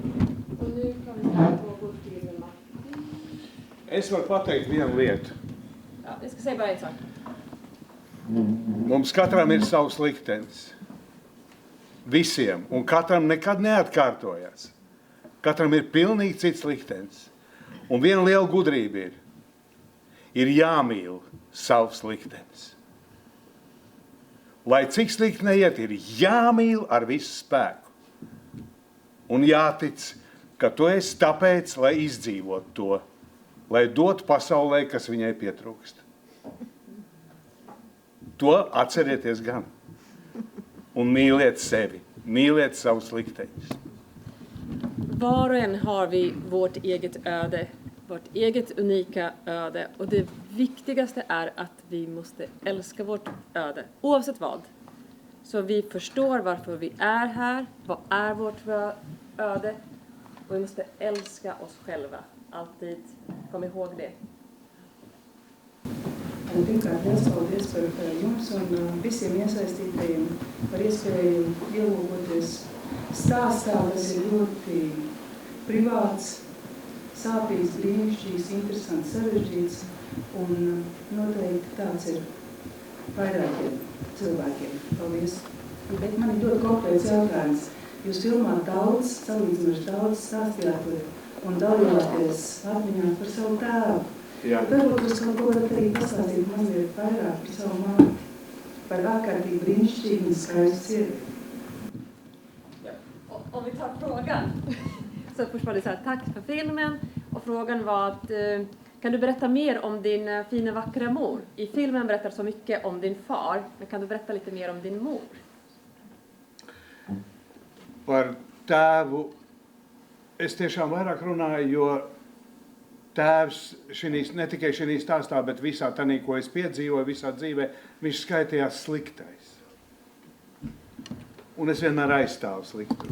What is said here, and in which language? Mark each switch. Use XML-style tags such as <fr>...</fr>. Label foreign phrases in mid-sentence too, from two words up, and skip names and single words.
<sv>Och nu kan vi gå upp till Martin.</sv> <lv>Es varu pateikt vienu lietu.</lv> <sv>Ja, jag ska säga bara en sak.</sv> <lv>Mums katram ir savs liktenis. Visiem. Un katram nekad neatkārtojas. Katram ir pilnīgi cits liktenis. Un viena liela gudrība ir jāmīl savs liktenis. Lai cik slikti neiet, ir jāmīl ar visu spēku. Un jātic, ka tu esi tāpēc, lai izdzīvot to, lai dotu pasaulē, kas viņai pietrūkst. To atcerieties gan. Un mīliet sevi, mīliet savus likteņus.</lv> <sv>Var och en har vi vårt eget öde, vårt eget unika öde. Och det viktigaste är att vi måste älska vårt öde, oavsett vad. Så vi förstår varför vi är här, vad är vårt öde. Och vi måste älska oss själva. Alltid kom ihåg det.</sv> <lv>Pirmkārt, liels paldies par jums un visiem iesaistītajiem par iespēju ielūkoties stāstā, kas ir ļoti privāts, sāpīgs, brīnišķīgs, interesants, sarežģīts un noteikti tāds ir vairākiem cilvēkiem. Paldies! Bet man ir ļoti konkrēts jautājums. Jūs filmāt daudz, salīdzinoši daudz stāstījāt un dalījāties atmiņā par savu tēvu. Jā. Varbūt jūs kaut ko varat arī pastāstīt mazliet vairāk par savu māti, par ārkārtīgi brīnišķīgu un skaistu sievieti.</lv> <sv>Om vi tar frågan. Så först var det så här, tack för filmen. Och frågan var att Kan du berätta mer om din fina, vackra mor? I filmen berättar så mycket om din far, men kan du berätta lite mer om din mor?</sv> <lv>Par tēvu es tiešām vairāk runāju, jo tēvs ne tikai šī stāstā, bet visā tanī, ko es piedzīvoju, visā dzīvē, viņš skaitījās sliktais. Un es vienmēr aizstāvu sliktu.</lv>